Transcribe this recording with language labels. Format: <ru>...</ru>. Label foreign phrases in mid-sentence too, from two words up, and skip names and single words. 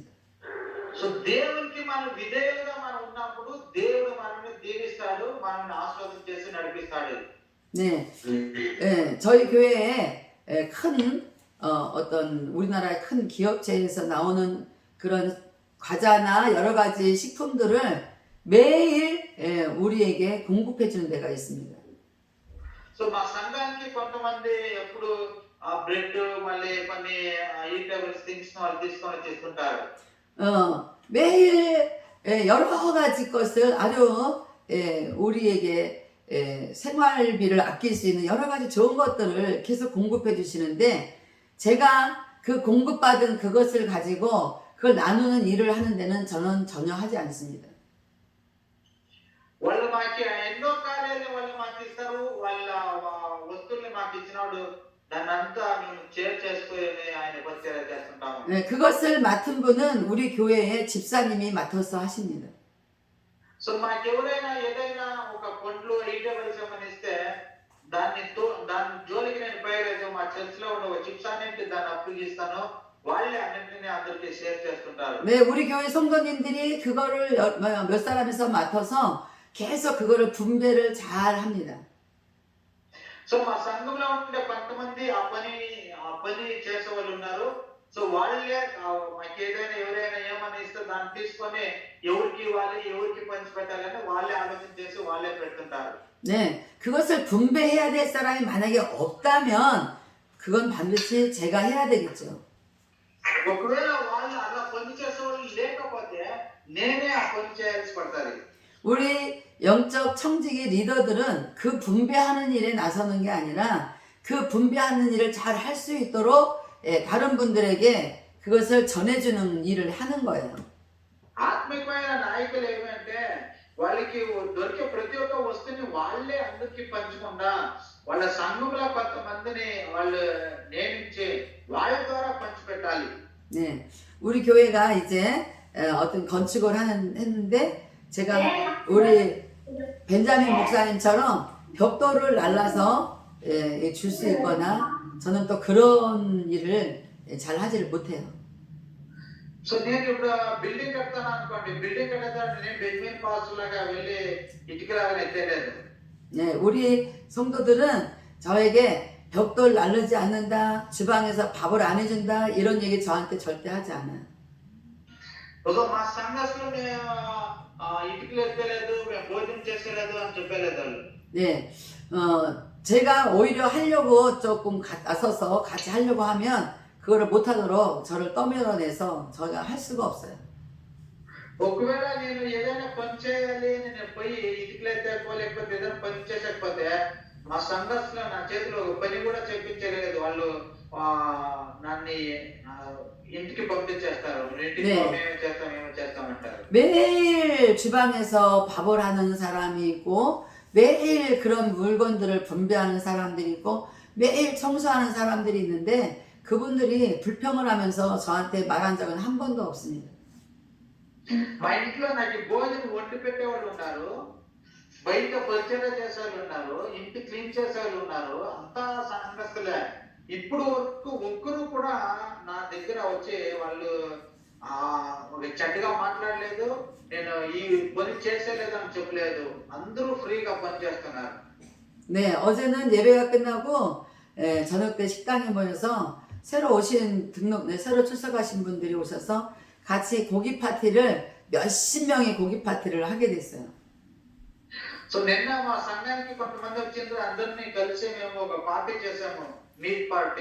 <te>సో దేవునికి మనం విధేయులుగా మనం ఉన్నప్పుడు దేవుడు మనల్ని దీవిస్తాడు, మనల్ని ఆశీర్వాదం చేసి నడిపిస్తాడు.</te> <ko>네, 저희 교회에 큰 어떤 우리나라의 큰 기업체에서 나오는 그런 과자나 여러 가지 식품들을 매일 우리에게 공급해 주는 데가 있습니다.</ko> <te>సో మా సంఘానికి కొంతమంది ఎప్పుడు ఆ బ్రెడ్ మళ్ళీ కొన్ని</te> <en>eatables things</en> <te>వాళ్ళు తీసుకొని వచ్చేస్తుంటారు.</te> <ko>매일 여러 가지 것을 아주 우리에게 생활비를 아낄 수 있는 여러 가지 좋은 것들을 계속 공급해 주시는데 제가 그 공급받은 그것을 가지고 그걸 나누는 일을 하는 데는 저는 전혀 하지 않습니다.</ko> <te>వాళ్ళు మాకు ఎన్నో కార్యాలు వాళ్ళు మాకు ఇస్తారు, వాళ్ళ వస్తువుల్ని మాకు ఇచ్చినప్పుడు దాన్ని అంతా మేము షేర్ చేసుకొని ఆయన పరిచయం చేస్తుంటాము.</te> <ko>네, 그것을 맡은 분은 우리 교회의 집사님이 맡아서 하십니다.</ko> <te>సో మాకెవరైనా ఏదైనా ఒక పండ్లు ఈటబుల్స్ ఏమైనా ఇస్తే దాని జోలికి నేను పోయలేదు. మా చర్చ్ లో ఉన్న ఒక చిప్సానికి దాన్ని అప్పగిస్తాను, వాళ్ళే అన్నింటినీ అందరికీ షేర్ చేస్తుంటారు.</te> <ko>네, 우리 교회 성도님들이 그거를 몇 사람에서 맡아서 계속 그거를 분배를 잘 합니다.</ko> <te>సో మా సంఘంలో ఉండే కొంతమంది ఆ పని చేసే వాళ్ళు ఉన్నారు. సో వాళ్ళే మాకు ఏదైనా ఎవరైనా ఏమన్నా ఇస్తే దాన్ని తీసుకొని ఎవరికి ఇవ్వాలి, ఎవరికి పంచి పెట్టాలని వాళ్ళే ఆలోచన చేసి వాళ్ళే పెడుతుంటారు.</te> <ko>네, 그것을 분배해야 될 사람이 만약에 없다면 그건 반드시 제가 해야 되겠죠.</ko> <te>ఒకవేళ వాళ్ళు అలా పని చేసే వాళ్ళు లేకపోతే నేనే ఆ పని చేయాల్సి పడతారు.</te> <ko>우리 영적 청지기 리더들은 그 분배하는 일에 나서는 게 아니라 그 분배하는 일을 잘 할 수 있도록 다른 분들에게 그것을 전해주는 일을 하는 거예요.</ko> <te>ఆత్మికమైన నాయకులు ఏమంటే వాళ్ళకి దొరికే ప్రతి ఒక్క వస్తువుని వాళ్ళే అందరికి పంచకుండా వాళ్ళ సంఘంలో కొంతమందిని వాళ్ళు నియమించి వాళ్ళ ద్వారా పంచిపెట్టాలి.</te> <ko>네, 우리 교회가 이제 어떤 건축을 했는데 제가 우리 벤자민 목사님처럼 벽돌을 날라서 줄 수 있거나 저는 또 그런 일을 잘 하지를 못해요.</ko> <te>సో నేను ఇప్పుడు బిల్డింగ్ కడతాను అనుకోండి, బిల్డింగ్ కట్టేదాన్ని నేను బెంజమిన్ పాస్ లాగా వెళ్ళి ఇటుకలాగా ఎత్తలేదు.</te> <ko>네, 우리 성도들은 저에게 벽돌 날르지 않는다, 주방에서 밥을 안 해준다 이런 얘기 저한테 절대 하지 않아요.</ko> <te>ఒక మా సంఘస్థులు మేము ఇటుకలు ఎత్తలేదు, మేము భోజనం చేసేలేదు అని చెప్పలేదు వాళ్ళు.</te> <ko>네, 제가 오히려 하려고 조금 나서서 같이 하려고 하면 그거를 못하도록 저를 떠밀어내서 저가 할 수가 없어요.</ko> <te>ఒకవేళ నేను ఏదైనా పని చేయాలి అని నేను పోయి ఇటుకలు ఎత్తేకో లేకపోతే ఏదైనా పని చేసకపోతే మా సంఘస్థులు నా చేతిలో ఒక పని కూడా చేపించలేదు. వాళ్ళు నన్ను ఇంటికి పంపించేస్తారు. ఇంటికి మేమే చేస్తామంటారు.</te> <ko>매일 주방에서 밥을 하는 사람이 있고 매일 그런 물건들을 분배하는 사람들이 있고 매일 청소하는 사람들이 있는데 그분들이 불평을 하면서 저한테 말한 적은 한 번도 없습니다.</ko> <te>మా ఇంట్లో నాకు భోజనం వండి పెట్టేవాళ్ళు ఉన్నారు, బయట పరిచయం చేసే వాళ్ళు ఉన్నారు, ఇంటి క్లీన్ చేసే వాళ్ళు ఉన్నారు, అంతా సంఘస్థులే. ఇప్పుడు వరకు ఒక్కరు కూడా నా దగ్గర వచ్చి వాళ్ళు ఒక చెడ్డగా మాట్లాడలేదు, నేను ఈ పని చేసేలేదు అని చెప్పలేదు. అందరూ ఫ్రీగా పని చేస్తున్నారు.</te> <ko>네, 어제는 예배가 끝나고 저녁 때 식당에 모여서 새로 출석하신 분들이 오셔서 같이 고기 파티를 몇십 명의 고기 파티를 하게 됐어요.</ko> <te>సో నిన్న మా సంఘానికి కొంతమంది వచ్చిండ్రు, అందరినీ కలిసి మేము ఒక పార్టీ చేసాము,</te> <en>meat party.</en>